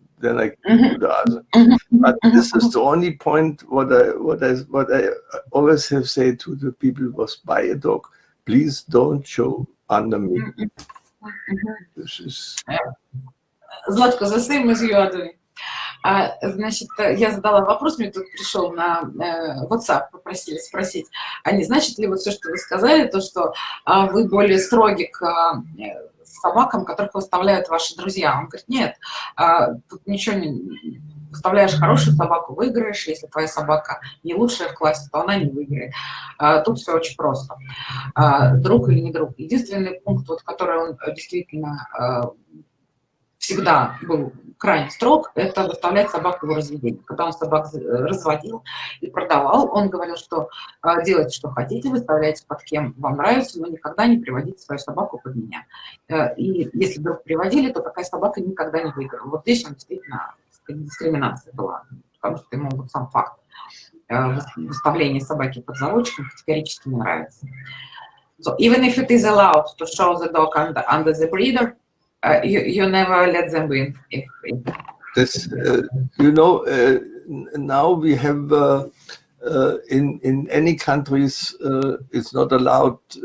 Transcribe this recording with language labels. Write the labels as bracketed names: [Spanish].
[English] Then I give the other. But this is the only point. What I always have said to the people was, buy a dog, please don't show under me. This is. Златко, the same as you are doing. [Russian] Значит, я задала вопрос, мне тут пришел на WhatsApp, попросили спросить, а не значит ли вот все, что вы сказали, то, что вы более строги к собакам, которых выставляют ваши друзья? Он говорит, нет, тут ничего не... Выставляешь хорошую собаку, выиграешь, если твоя собака не лучшая в классе, то она не выиграет. Тут все очень просто. Друг или не друг. Единственный пункт, вот, который он действительно... всегда был крайне строг, это выставлять собаку в разведение. Когда он собак разводил и продавал, он говорил, что делайте, что хотите, выставляйте под кем вам нравится, но никогда не приводите свою собаку под меня. И если вдруг приводили, то такая собака никогда не выиграла. Вот здесь он действительно, дискриминация была, потому что ему вот сам факт выставления собаки под заводчиком категорически не нравится. [English] So even if it is allowed to show the dog under the breeder, you never let them win. This, you know, now we have in any countries it's not allowed.